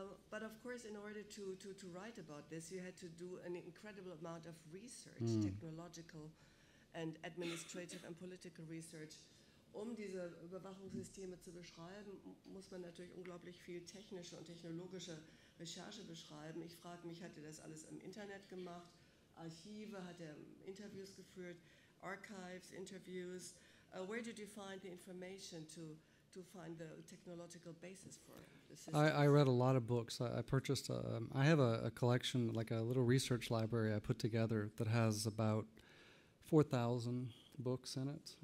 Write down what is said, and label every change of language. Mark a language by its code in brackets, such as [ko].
[en] But of course, in order to write about this, you had to do an incredible amount of research, technological and administrative and political research. [de] Diese Überwachungssysteme zu beschreiben, muss man natürlich unglaublich viel technische und technologische Recherche beschreiben. Ich frage mich, hat er das alles im Internet gemacht? Archive, hat er Interviews geführt? [en] Archives, interviews? Where did you find the information to find the technological basis for the system? I read a lot of books. I purchased, I have a collection, like a little research library I put together that has about 4,000 books in it.